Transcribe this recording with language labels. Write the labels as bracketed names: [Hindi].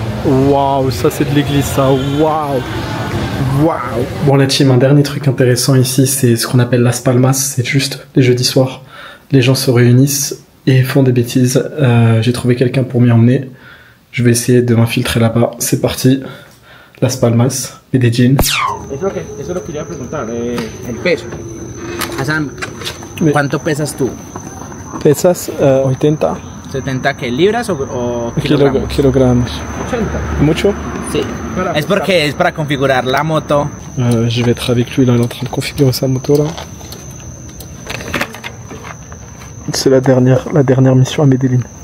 [French] Waouh, ça c'est de l'église, ça, waouh. Waouh. Bon la team, un dernier truc intéressant ici, c'est ce qu'on appelle Las Palmas, c'est juste les jeudis soirs. Les gens se réunissent et font des bêtises. J'ai trouvé quelqu'un pour m'y emmener. Je vais essayer de m'infiltrer là-bas. C'est parti. Las Palmas, Medellín. [Spanish] Eso es lo que quería preguntar, el peso. Hassan, ¿cuánto pesas tú? Pesas 80. 70 que libras o kilogramos? Kilogramos. 80. Mucho? Sí. Es porque es para configurar la moto. [French] Je vais être avec lui là, il est en train de configurer sa moto là. C'est la dernière mission à Medellín.